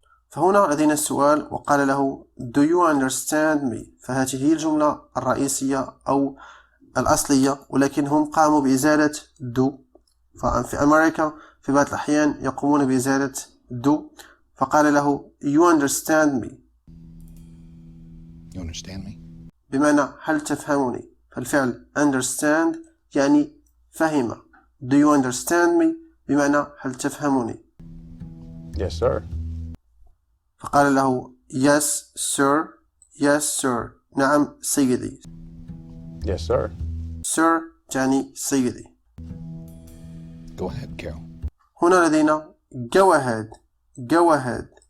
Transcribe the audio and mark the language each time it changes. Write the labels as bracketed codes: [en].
[ar] فهنا لدينا السؤال وقال له [en] Do you understand me؟ [ar] فهذه هي الجملة الرئيسية أو الأصلية ولكن هم قاموا بإزالة do. ففي أمريكا في بعض الأحيان يقومون بإزالة do فقال له [en] You understand me. You understand me? [ar] بمعنى هل تفهمني؟ فالفعل understand يعني فهم. [en] Do you understand me؟ [ar] بمعنى هل تفهمني؟ [en] Yes, sir. [ar] فقال له [en] Yes sir. Yes sir. [ar] نعم سيدي. [en] Yes, sir. [ar] Sir تعني سيدي. [en] Go ahead, Carol. [ar] هنا لدينا [en] go ahead. Go ahead.